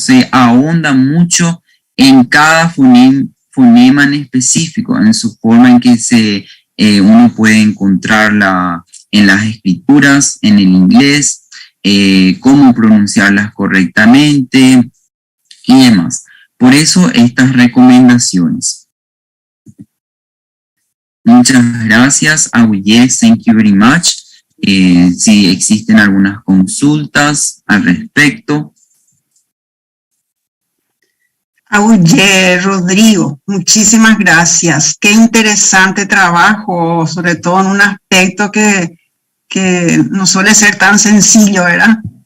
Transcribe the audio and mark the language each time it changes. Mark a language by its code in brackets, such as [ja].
[es] ahonda mucho en cada fonema en específico, en su forma en que uno puede encontrarla en las escrituras, en el inglés, cómo pronunciarlas correctamente y demás. Por eso estas recomendaciones. Muchas gracias, [en] Yes, thank you very much. [es] Si existen algunas consultas al respecto. Oye, Rodrigo, muchísimas gracias. Qué interesante trabajo, sobre todo en un aspecto que no suele ser tan sencillo, ¿verdad?